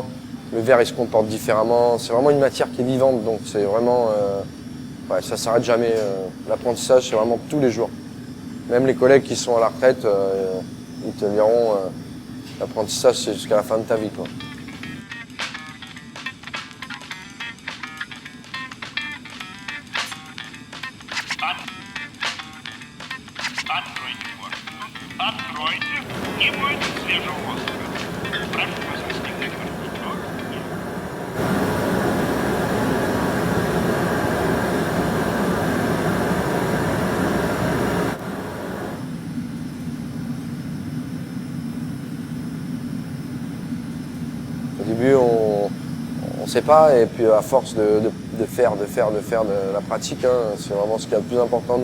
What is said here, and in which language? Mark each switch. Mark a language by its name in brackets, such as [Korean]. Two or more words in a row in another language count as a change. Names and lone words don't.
[French] Le verre il se comporte différemment. C'est vraiment une matière qui est vivante, donc c'est vraiment, ça s'arrête jamais. L'apprentissage c'est vraiment tous les jours. Même les collègues qui sont à la retraite, ils te diront, l'apprentissage c'est jusqu'à la fin de ta vie, quoi. [Russian] Откройте форточку. Откройте. Не будет свежего воздуха. Прошу вас расстегнуть воротничок. [French] Au début, on ne sait pas, et puis à force de faire de la pratique, c'est vraiment ce qui est le plus important.